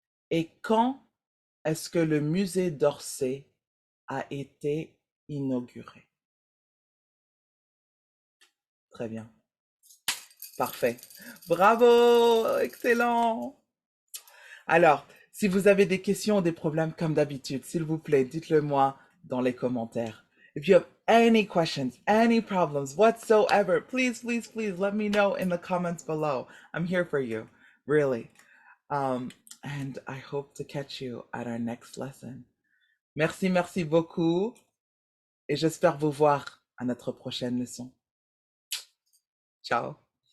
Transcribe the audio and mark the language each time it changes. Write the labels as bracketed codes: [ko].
[fr] Et quand est-ce que le musée d'Orsay a été inauguré? Très bien. Parfait. Bravo! Excellent! Alors, si vous avez des questions ou des problèmes comme d'habitude, s'il vous plaît, dites-le moi dans les commentaires. [en] If you have any questions, any problems whatsoever, please, please, please let me know in the comments below. I'm here for you, really. And I hope to catch you at our next lesson. [fr] Merci, merci beaucoup. Et j'espère vous voir à notre prochaine leçon. Ciao.